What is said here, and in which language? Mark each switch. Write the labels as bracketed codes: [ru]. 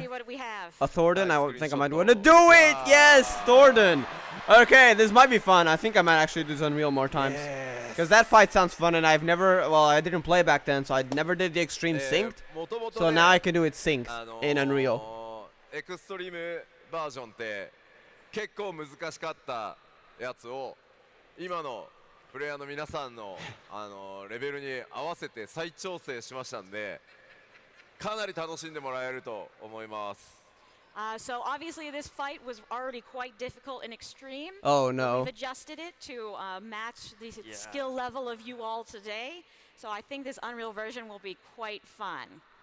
[en] see what we have. a Thornton, I Nice would think I screenshot might want to though. do it. Wow. Yes, Thornton. Okay, this might be fun. I think I might actually do this Unreal more times. Yes. Because that fight sounds fun, and I've never, well, I didn't play back then, so I never did the extreme synced. [ja] もともと [en] So [ja] ね [en] now I can do it synced in Unreal. [ja] エクストリームバージョンって結構難しかったやつを今のプレイヤーの皆さんのレベルに合わせて再調整しましたんでかなり楽しんでもらえると思います。 [en] So obviously this fight was already quite difficult and extreme. Oh We've no. adjusted it to match the skill level of you all today. So I think this Unreal version will be quite fun.